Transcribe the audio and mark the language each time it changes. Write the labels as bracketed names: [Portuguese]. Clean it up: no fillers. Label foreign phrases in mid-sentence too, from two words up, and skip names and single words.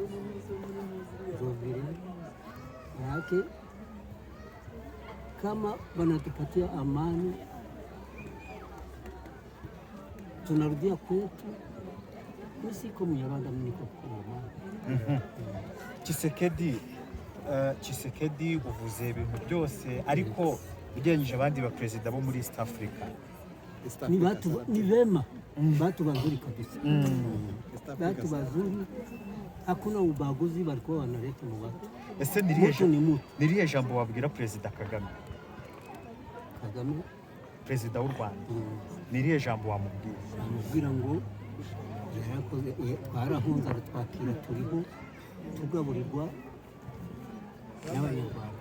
[Swahili] Ndio vile. Maana kama wanatupatia amani tunarudia kwetu. Mimi siko Mnyarwanda, mimi niko Kongomani. [Kinyarwanda] Tshisekedi uvuze ibintu byose ariko ugereranyije abandi ba perezida bo muri East Africa [Swahili] ni vema, watu wazuri kabisa. Watu wazuri, hakuna ubaguzi walikuwa wanaleta mu watu. [Kinyarwanda] Ese niriye jambo wabwira Perezida Kagame, perezida w'u Rwanda, niriye jambo wamubwira ngo twarahunze twakira turiho tugaburirwa n'Abanyarwanda.